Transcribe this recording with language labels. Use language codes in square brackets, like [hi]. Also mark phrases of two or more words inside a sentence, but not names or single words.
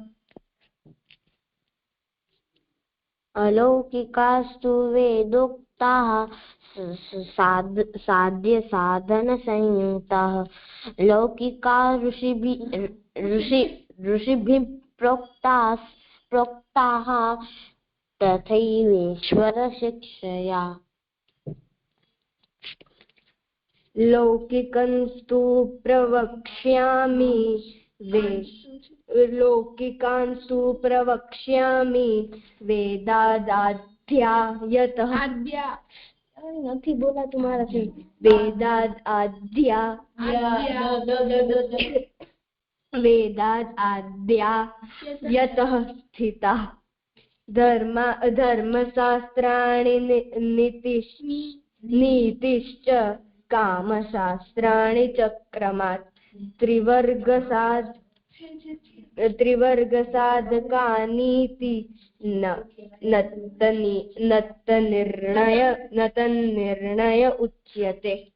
[sa] अलौकिकास्तु वेदोक्ताः साध्यसाधनसंयुक्ताः लौकिका ऋषिभिः प्रोक्ताः तथैवेश्वरशिक्षया। लौकिकंस्तु प्रवक्ष्यामि वेदादाध्यायतः [gu] નથી બોલાતું મારાથી [sa] वेदाद्यायतः स्थिता धर्मशास्त्राणि नीतिश्च कामशास्त्राणि चक्रमात् त्रिवर्गसाधकानीति नतन्निर्णय उच्यते।